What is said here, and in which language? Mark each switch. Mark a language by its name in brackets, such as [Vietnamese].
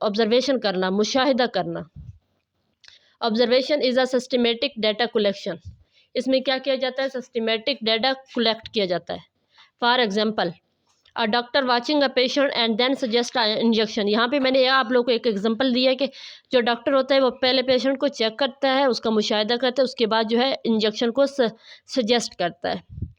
[Urdu] Observation کرنا، مشاہدہ کرنا. [English] Observation is a systematic data collection. [Urdu] اس میں کیا کیا جاتا ہے؟ سسٹمیٹک ڈیٹا کلیکٹ کیا جاتا ہے. [English] For example a doctor watching a patient and then suggest injection. [Urdu] یہاں پہ میں نے آپ لوگ کو ایک ایگزامپل دیا ہے کہ جو ڈاکٹر ہوتا ہے وہ پہلے پیشنٹ کو چیک کرتا ہے، اس کا مشاہدہ کرتا ہے، اس کے بعد جو ہے انجیکشن کو سجیسٹ کرتا ہے.